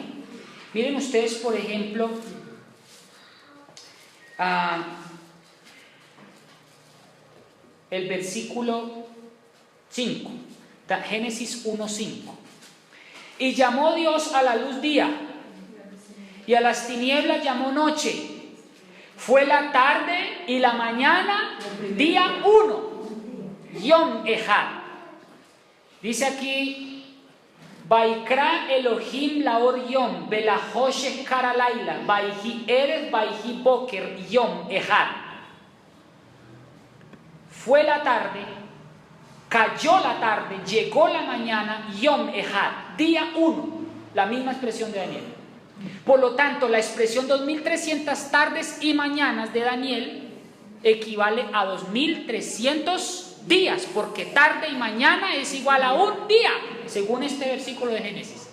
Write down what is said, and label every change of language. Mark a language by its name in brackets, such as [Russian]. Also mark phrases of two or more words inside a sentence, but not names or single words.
[Spanish] Miren ustedes, por ejemplo, el versículo 5, Génesis 1:5. Y llamó Dios a la luz día, y a las tinieblas llamó noche. Fue la tarde y la mañana, día 1, [Hebrew] יום אחד. [Spanish] Dice aquí, [Hebrew] ויקרא אלהים לאור יום, ולחשך קרא לילה, ויהי ערב, ויהי בקר, יום אחד. [Spanish] Fue la tarde, cayó la tarde, llegó la mañana, [Hebrew] יום אחד, [Spanish] día 1, la misma expresión de Daniel. Por lo tanto, la expresión 2300 tardes y mañanas de Daniel equivale a 2300 días, porque tarde y mañana es igual a un día, según este versículo de Génesis.